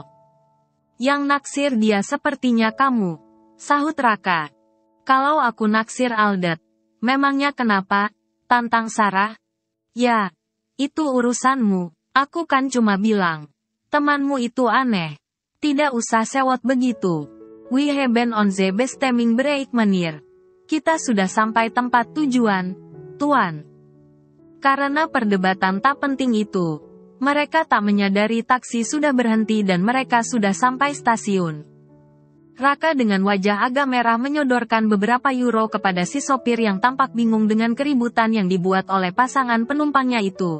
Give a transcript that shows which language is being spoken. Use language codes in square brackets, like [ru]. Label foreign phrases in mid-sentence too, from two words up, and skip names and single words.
[id] Yang naksir dia sepertinya kamu, sahut Raka. Kalau aku naksir Aldet, memangnya kenapa? Tantang Sarah. Ya, itu urusanmu. Aku kan cuma bilang, temanmu itu aneh. Tidak usah sewot begitu. [nl] We hebben onze bestemming bereikt meneer. [id] Kita sudah sampai tempat tujuan. Tuan. Karena perdebatan tak penting itu, mereka tak menyadari taksi sudah berhenti dan mereka sudah sampai stasiun. Raka dengan wajah agak merah menyodorkan beberapa euro kepada si sopir yang tampak bingung dengan keributan yang dibuat oleh pasangan penumpangnya itu.